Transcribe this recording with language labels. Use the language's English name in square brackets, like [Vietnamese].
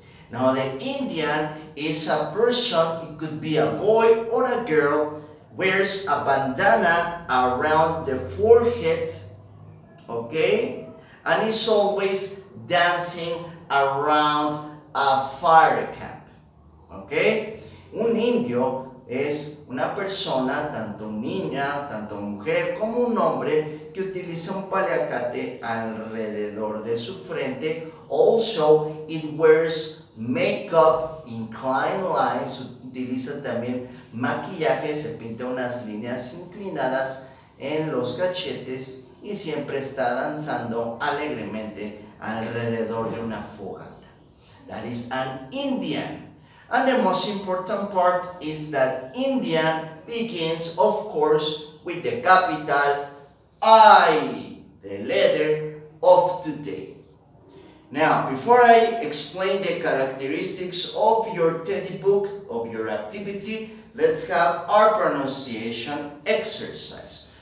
[English] Now the Indian is a person, it could be a boy or a girl, wears a bandana around the forehead, okay? And is always dancing around a fire camp. ¿Ok? [Spanish] Un indio es una persona, tanto niña, tanto mujer como un hombre, que utiliza un paliacate alrededor de su frente. [English] Also, it wears makeup, inclined lines, [Spanish] utiliza también maquillaje, se pinta unas líneas inclinadas en los cachetes y siempre está danzando alegremente alrededor de una fogata. [English] That is an Indian. And the most important part is that Indian begins, of course, with the capital I, the letter of today. Now, before I explain the characteristics of your teddy book, of your activity, let's have our pronunciation exercise.